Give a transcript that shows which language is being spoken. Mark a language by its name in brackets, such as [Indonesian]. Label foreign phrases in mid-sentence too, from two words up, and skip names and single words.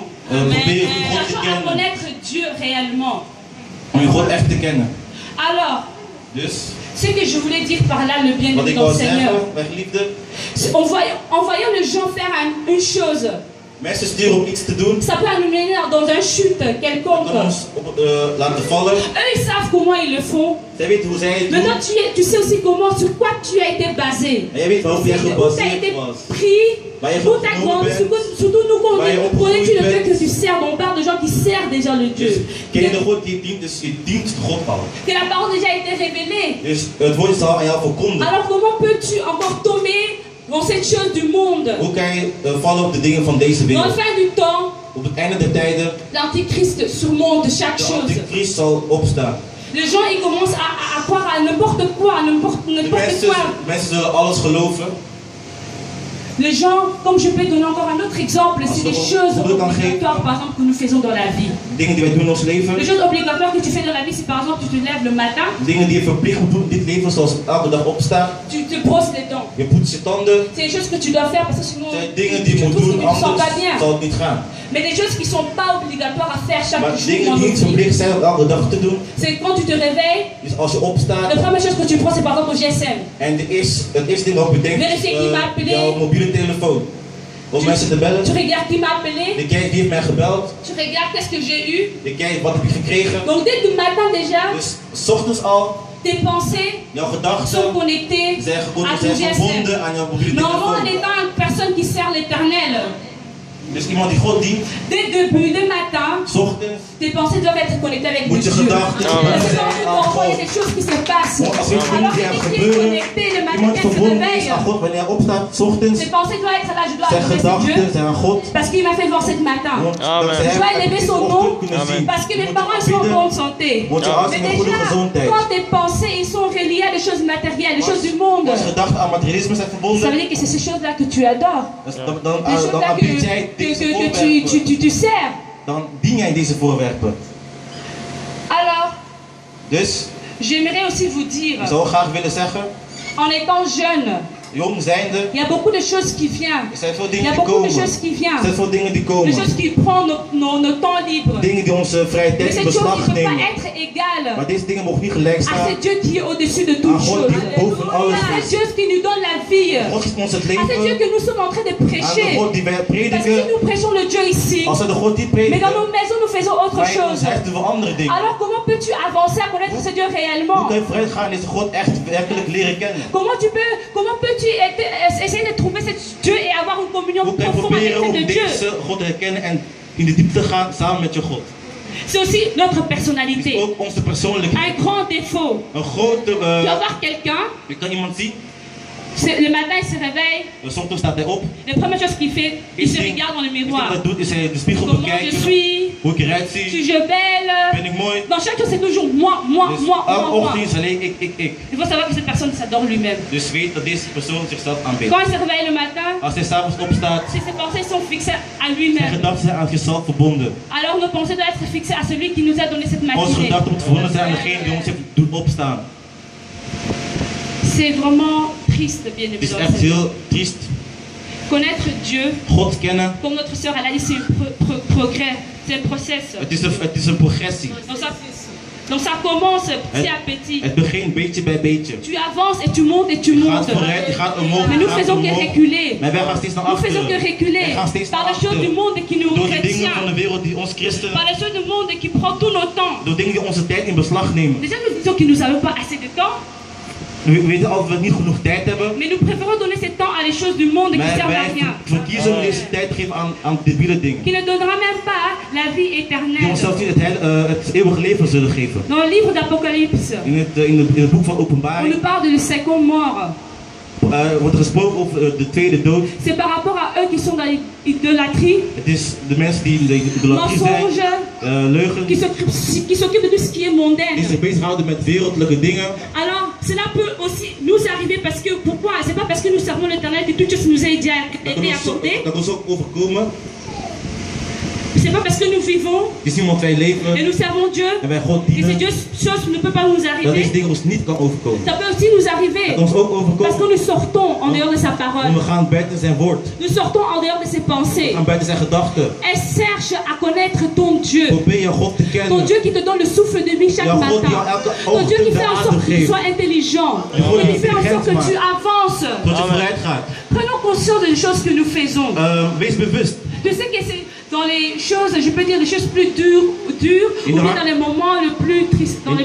[Dutch] Probeer God te [French] Cherchons à [Dutch] kennen. [French] connaître Dieu réellement. [Dutch] Om je God echt te kennen. [French] Alors, [Dutch] Dus, [French] ce que je voulais dire par là, le bien [Dutch] wat [French] de [Dutch] ik [French] ton [Dutch] wou [French] Seigneur, [Dutch] zeggen, mijn geliefde. [French] en voyant les gens faire une chose, [Dutch] Mensen sturen om iets te doen. [French] ça peut nous mener dans un chute quelconque. [Dutch] Kan ons laten vallen. [French] Eux, ils savent comment ils le font. [Dutch] Zij weten hoe zij het doen. [French] Maintenant, tu sais aussi comment, sur quoi tu as été basé. [Dutch] En jij weet waarop jij [French] Où tu as [Dutch] gebaseerd [French] été [Dutch] was. [French] pris, [Dutch] Waar je [French] où tu as [Dutch] opgenomen [French] grandi, [Dutch] bent. [French] surtout nous, quand [Dutch] Waar je [French] on [Dutch] opgegroeid [French] connaît le Dieu [Dutch] bent. [French] que tu sers, on parle de gens qui servent déjà le [Dutch] Dus [French] Dieu. [Dutch] ken je de God die dient, dus je dient God al. [French] Que la parole déjà a été révélée. [Dutch] Dus het woord is al aan jou verkondigd. [French] Alors comment peux-tu encore tomber dans cette chose du monde? [Dutch] Hoe kan je vallen op de dingen van deze [French] Dans la [Dutch] wereld? [French] fin du temps, [Dutch] Op het einde der tijden, [French] l'Antichrist surmonte chaque [Dutch] de [French] chose. [Dutch] antichrist zal opstaan. [French] Les gens ils commencent à croire à n'importe quoi, [Dutch] De mensen zullen alles geloven. [French] Les gens, comme je peux donner encore un autre exemple, c'est des choses obligatoires par exemple que nous faisons dans la vie. [Dutch] Dingen die wij doen in ons leven. [French] Les choses obligatoires que tu fais dans la vie, c'est par exemple tu te lèves le matin, [Dutch] Dingen die je verplicht moet doen in dit leven, zoals elke dag opstaan. [French] tu te brosses les dents. [Dutch] Je poetst je tanden. [French] C'est des choses que tu dois faire parce que sinon [Dutch] Het zijn [French] tu [Dutch] dingen die je moet [French] trouves que [Dutch] doen, [French] tu ne te sens [Dutch] anders [French] pas bien. [Dutch] zal het niet gaan. [French] Mais des choses qui ne sont pas obligatoires à faire chaque [Dutch] Maar [French] jour [Dutch] dingen [French] dans [Dutch] die [French] notre [Dutch] niet [French] vie. [Dutch] verplicht zijn om elke dag te doen. [French] C'est quand tu te réveilles, [Dutch] Dus als je opstaat [French] la première chose que tu prends c'est par exemple au GSM. [Dutch] en het eerste ding wat je bedenkt [French] Vérifier qui m'a appelé. [Dutch] jouw mobiele telefoon. Om mensen te bellen. [French] Tu regardes qui m'a appelé. [Dutch] Je kijkt wie heeft mij gebeld. [French] Tu regardes qu'est-ce que j'ai eu. [Dutch] Je kijkt wat heb je gekregen. [French] Donc dès le matin déjà, [Dutch] Dus 's ochtends al, [French] tes pensées [Dutch] jouw [French] sont [Dutch] gedachten [French] connectées [Dutch] zijn [French] à ton geste. [Dutch] verbonden aan jouw mobiele [French] Normalement, en [Dutch] telefoon. [French] étant une personne qui sert l'Éternel, [Dutch] Dus iemand die God dient, [French] dès le début, dès le matin, [Dutch] 's ochtends [French] tes pensées doivent être connectées avec [Dutch] moet [French] Dieu. [Dutch] je gedachten [French] Parce que [Dutch] zijn [French] quand tu [Dutch] aan [French] comprends, il y a [Dutch] God. [French] des choses qui se passent. [Dutch] Als er [French] Alors [Dutch] dingen [French] que [Dutch] die [French] dès que tu es [Dutch] gebeuren, [French] connecté le matin, [Dutch] iemand [French] quand tu te [Dutch] verbonden is [French] réveilles, [Dutch] aan God wanneer hij opstaat, 's ochtends, [French] tes pensées doivent être là, je dois [Dutch] zijn [French] adorer ce [Dutch] gedachten [French] Dieu. [Dutch] zijn aan God. [French] Parce qu'il m'a fait voir cette matin. [Dutch] Want [French] Amen. [Dutch] dat zij [French] Je dois [Dutch] hem [French] élever [Dutch] deze [French] son [Dutch] ochtend [French] nom. [Dutch] kunnen zien. [French] Parce que [Dutch] Je [French] mes [Dutch] moet [French] parents sont en [Dutch] bidden, [French] bonne santé. [Dutch] want je ouders [French] Mais [Dutch] zijn in goede [French] déjà, [Dutch] gezondheid. [French] quand tes pensées ils sont reliées à des choses matérielles, des choses du monde, [Dutch] Als gedachten aan materialisme zijn [French] ça veut [Dutch] verbonden, [French] dire que c'est ces choses-là que tu adores. [Dutch] dan [French] Des choses-là [Dutch] aanbied jij [French] que [Dutch] deze [French] tu [Dutch] voorwerpen. [French] sers. [Dutch] Dan dien jij deze voorwerpen. [French] Alors, [Dutch] Dus, [French] j'aimerais aussi vous dire, [Dutch] ik zou graag willen zeggen, [French] en étant jeune, [Dutch] jong zijnde, [French] il y a beaucoup de choses qui viennent. [Dutch] er zijn veel [French] Il y [Dutch] dingen [French] a [Dutch] die [French] beaucoup de [Dutch] komen. [French] choses qui [Dutch] Er [French] viennent. [Dutch] zijn veel dingen die [French] Des [Dutch] komen. [French] choses qui prennent nos temps libres. [Dutch] Dingen die onze vrije [French] Mais [Dutch] tijd in [French] ces choses [Dutch] beslag [French] ne peuvent [Dutch] nemen. [French] pas être égales [Dutch] Maar deze dingen mogen niet gelijk [French] à [Dutch] staan. [French] ce Dieu qui est au-dessus de [Dutch] Aan [French] toutes [Dutch] God [French] choses. [Dutch] die boven alles [French] À ce [Dutch] is. [French] Dieu qui nous donne la vie. [Dutch] God is ons het [French] À ce Dieu [Dutch] leven. [French] que nous sommes en train de [Dutch] Aan de [French] prêcher. [Dutch] God die wij [French] Parce que si [Dutch] prediken. [French] nous prêchons le Dieu ici, [Dutch] Als we de God die [French] mais dans [Dutch] prediken, [French] nos maisons nous faisons autre [Dutch] maar in ons [French] chose. [Dutch] huis doen we andere dingen. [French] Alors comment peux-tu avancer à connaître ce Dieu [Dutch] Hoe [French] réellement? [Dutch] kun je vooruit gaan en deze God echt werkelijk leren kennen? [French] Comment peux-tu essayer de trouver ce Dieu et avoir une communion [Dutch] Hoe kun je [French] profonde avec [Dutch] proberen om [French] ce Dieu? [Dutch] deze God te herkennen en in de diepte te gaan samen met je God? [French] C'est aussi notre [Dutch] Het is [French] personnalité. [Dutch] ook onze persoonlijkheid. [French] Un grand défaut. [Dutch] Een grote, [French] Tu vas voir quelqu'un, [Dutch] je kan iemand zien, [French] le matin il se réveille, [Dutch] soms staat hij op. [French] la première chose qu'il fait, il se regarde dans le [Dutch] Wat [French] miroir. [Dutch] hij doet is hij de spiegel [French] Comment je [Dutch] bekijkt, [French] suis, [Dutch] hoe ik eruit [French] suis [Dutch] zie, [French] je belle. [Dutch] ben ik mooi. [French] Dans chaque chose c'est toujours moi, moi, [Dutch] Dus [French] moi, [Dutch] elke [French] moi, moi. [Dutch] ochtend is alleen ik. [French] Il faut savoir que cette personne s'adore lui-même. [Dutch] Dus weet dat deze persoon zichzelf aanbidt. [French] Quand il se réveille le matin, [Dutch] Als hij s'avonds opstaat, [French] ses pensées sont fixées à [Dutch] zijn [French] lui-même. [Dutch] gedachten zijn aan zichzelf verbonden. [French] Alors nos pensées doivent être fixées à celui qui nous a donné cette [Dutch] Onze [French] matinée. [Dutch] gedachten moeten verbonden zijn aan degene die ons heeft doen opstaan. [French] C'est vraiment triste, bien [Dutch] Het is [French] évidemment. [Dutch] echt heel triest. [French] Connaître Dieu, [Dutch] God kennen, [French] comme notre sœur elle a dit, c'est un progrès, c'est un process. [Dutch] het is een progressie. [French] Donc ça commence petit à petit. [Dutch] Het begint beetje bij beetje. [French] Tu avances et tu montes et tu [Dutch] Je gaat [French] montes. [Dutch] vooruit, je gaat omhoog, [French] Mais [Dutch] je [French] nous [Dutch] gaat [French] faisons que [Dutch] omhoog. [French] reculer. [Dutch] Maar wij gaan steeds naar [French] Nous faisons que [Dutch] achteren. [French] reculer [Dutch] Wij gaan steeds naar [French] par les choses du [Dutch] achteren. [French] monde qui nous [Dutch] Door die dingen [French] retiennent, [Dutch] van de wereld die ons christenen, [French] par les choses du monde qui prend tout notre temps. [Dutch] door dingen die onze tijd in beslag nemen. [French] Déjà nous disons que nous n'avons pas assez de temps, [Dutch] We weten altijd dat we niet genoeg tijd hebben. [French] mais nous préférons donner ce temps à les choses du monde qui [Dutch] Maar [French] servent à [Dutch] wij [French] rien, [Dutch] verkiezen om deze tijd te geven aan debiele dingen. [French] qui ne donnera même pas la vie [Dutch] Die [French] éternelle. [Dutch] ons zelfs niet het eeuwige leven zullen geven. [French] Dans le livre d'Apocalypse, [Dutch] In het boek van [French] on [Dutch] Openbaring [French] nous parle de le second mort. [Dutch] wordt er gesproken over de tweede dood. [French] C'est par rapport à eux qui sont dans l'idolâtrie, [Dutch] Het is de mensen die in de idolatrie zijn, [French] mensonges, [Dutch] leugen, [French] qui s'occupent de tout ce qui est [Dutch] die [French] mondain. [Dutch] zich bezighouden met wereldlijke dingen. [French] Alors, cela peut aussi nous arriver parce que, pourquoi? C'est pas parce que nous servons l'Éternel que toute chose nous a été accordée. [Dutch] Dat ons ook overkomen. [French] C'est pas parce que nous vivons [Dutch] Het is niet omdat wij [French] et [Dutch] leven [French] nous servons Dieu [Dutch] en wij God [French] que ces [Dutch] dienen, [French] choses ne peuvent pas nous [Dutch] dat deze [French] arriver. [Dutch] dingen ons niet kan overkomen. [French] Ça peut aussi nous arriver [Dutch] Dat ons ook [French] parce que [Dutch] overkomen, [French] nous sortons en dehors de sa parole. [Dutch] want we gaan buiten zijn woord. [French] Nous sortons en dehors de ses [Dutch] We [French] pensées. [Dutch] gaan buiten zijn gedachten. [French] Elle cherche à connaître ton Dieu. [Dutch] Probeer je God te [French] Ton [Dutch] kennen. [French] Dieu qui te donne le souffle de vie chaque [Dutch] Ja, God die [French] matin. [Dutch] jou elke [French] Ton Dieu qui [Dutch] ochtend de [French] fait en [Dutch] adem [French] sorte que tu [Dutch] geeft. [French] sois intelligent. [Dutch] God [French] Et qui [Dutch] die [French] fait en sorte que [Dutch] intelligent [French] tu avances. [Dutch] Tot je vooruit gaat. [French] Prenons conscience des choses que nous faisons. [Dutch] Wees bewust. [French] Je sais que c'est dans les choses, je peux dire les choses plus dures ou bien dans les moments les plus tristes, dans les